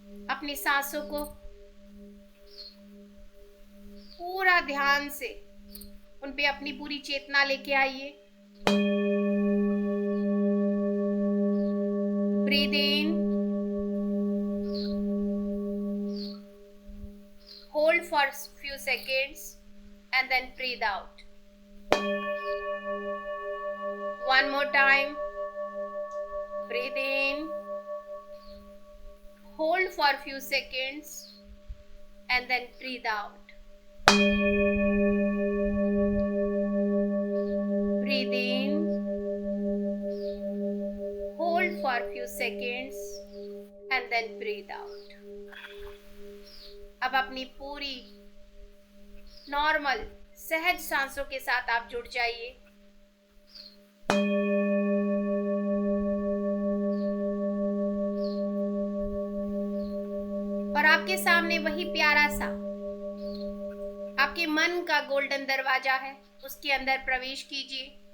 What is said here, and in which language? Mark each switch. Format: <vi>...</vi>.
<hi>अपनी सांसों को पूरा ध्यान से उन पे अपनी पूरी चेतना लेके आइए।</hi> <en>Breathe in, hold for few seconds and then breathe out. One more time. Breathe in, hold for few seconds and then breathe out. Breathe in, hold for few seconds and then breathe out.</en> <hi>अब अपनी पूरी normal सहज सांसों के साथ आप जुड़ जाइए। और आपके सामने वही प्यारा सा आपके मन का गोल्डन दरवाजा है, उसके अंदर प्रवेश कीजिए।</hi>